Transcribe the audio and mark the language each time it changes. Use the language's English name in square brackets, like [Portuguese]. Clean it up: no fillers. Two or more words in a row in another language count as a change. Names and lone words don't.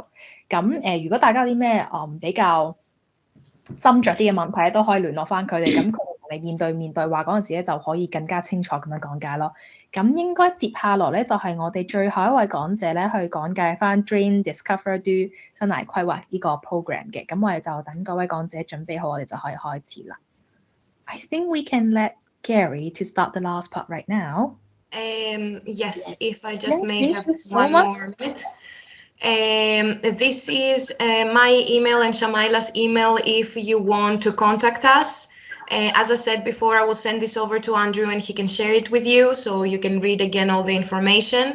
[Cantonese] 咁如果大家有啲咩比較斟酌啲嘅問題咧，都可以聯絡翻佢哋，咁佢哋同你面對對話嗰陣時咧，就可以更加清楚咁樣講解咯。咁應該接下來咧，就係我哋最後一位講者咧，去講解翻 Dream Discover Do 生涯規劃呢個 program 嘅。咁我哋就等各位講者準備好，我哋就可以開始啦。 [English] I think we can let Gary to start the last part right now. Yes, if I just may have so one much. more minute. This is my email and Shamaila's email if you want to contact us. As I said before, I will send this over to Andrew and he can share it with you so you can read again all the information.